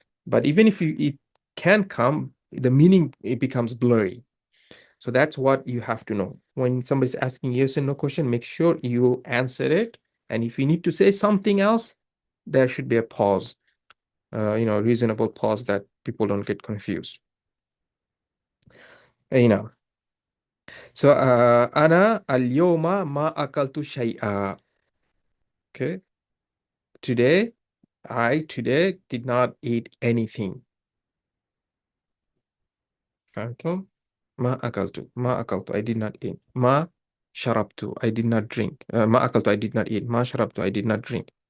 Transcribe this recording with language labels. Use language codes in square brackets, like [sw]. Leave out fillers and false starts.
[en] But even if it can come, the meaning, it becomes blurry. So that's what you have to know. When somebody's asking yes or no question, make sure you answer it. And if you need to say something else, there should be a pause, reasonable pause, that people don't get confused. [ar] So أنا اليوم ما أكلت شيئا. [en] Okay. I today did not eat anything. [ar] فهمتم؟ ما أكلت [en] I did not eat. [ar] ما شربت [en] I did not drink. [ar] ما أكلت [en] I did not eat. [ar] ما شربت [en] I did not drink.